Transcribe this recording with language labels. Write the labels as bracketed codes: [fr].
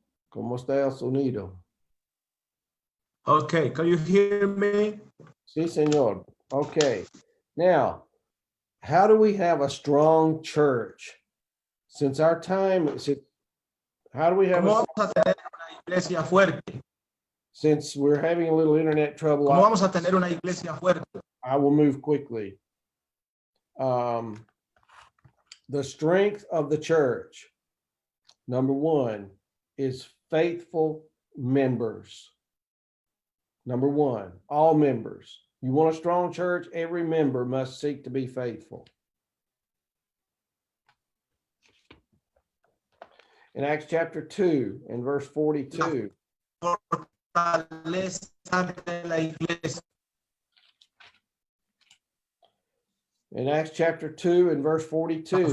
[es] ¿Cómo está el sonido? [en] Okay, can you hear me? [es] Sí, señor. Okay. [en] Now, how do we have a strong church? Since our time, how do we have [es] ¿Cómo vamos a tener una iglesia fuerte? [en] Since we're having a little internet trouble, [es] ¿Cómo vamos a tener una iglesia fuerte? [en] I will move quickly. The strength of the church, number one, is faithful members. Number one, all members. You want a strong church, every member must seek to be faithful. In Acts chapter 2 and verse 42, [es] Fortaleza de la iglesia. [en] in Acts chapter 2 and verse 42,